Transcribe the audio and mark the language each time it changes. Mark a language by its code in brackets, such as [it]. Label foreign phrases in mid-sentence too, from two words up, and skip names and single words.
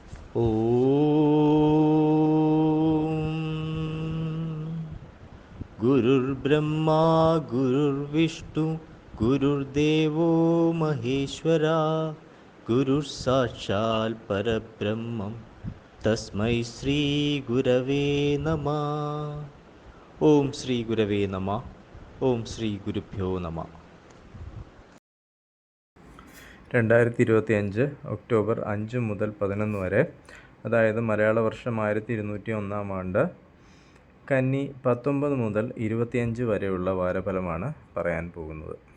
[sa] गुरुर्ब्रह्मा गुरुर्विष्णु गुरुर्देवो महेश्वरा गुरुः परब्रह्मं तस्मै श्रीगुरवे नमः. ഓം ശ്രീ ഗുരവേ നമ. ഓം ശ്രീ ഗുരുഭ്യോ നമ. [ml] 2025 ഒക്ടോബർ 5 മുതൽ 11 വരെ, അതായത് മലയാള വർഷം 1201 ആണ്ട്, കന്നി 19 മുതൽ 25 വരെയുള്ള വാരഫലമാണ് പറയാൻ പോകുന്നത്.